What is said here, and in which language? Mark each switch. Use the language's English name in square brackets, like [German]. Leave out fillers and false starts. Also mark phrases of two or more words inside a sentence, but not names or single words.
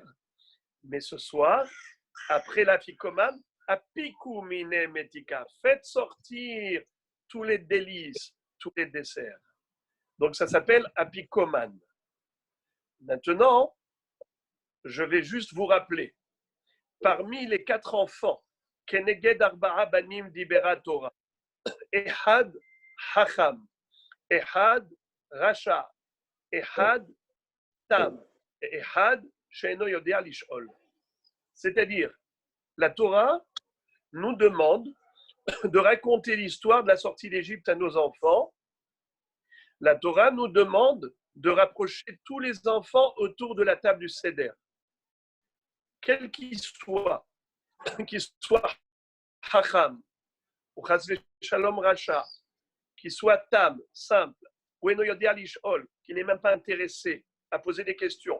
[French] Mais ce soir, après la ficomane, [Hebrew] אפיקו מיני מתיקה, [French] faites sortir tous les délices, tous les desserts. Donc ça s'appelle apicomane. Maintenant, je vais juste vous rappeler, parmi les 4 enfants, [Hebrew] כנגד ארבעה בנים דיברה תורה אחד חכם אחד רשע אחד תם ואחד שאינו יודע לשאול. [French] C'est-à-dire, la Torah nous demande de raconter l'histoire de la sortie d'Égypte à nos enfants. La Torah nous demande de rapprocher tous les enfants autour de la table du Seder. Quel qu'il soit Hacham, ou [Hebrew] חס ושלום רשע, [French] qu'il soit Tam, simple, ou [Hebrew] אינו יודע לשאול, [French] qui n'est même pas intéressé à poser des questions.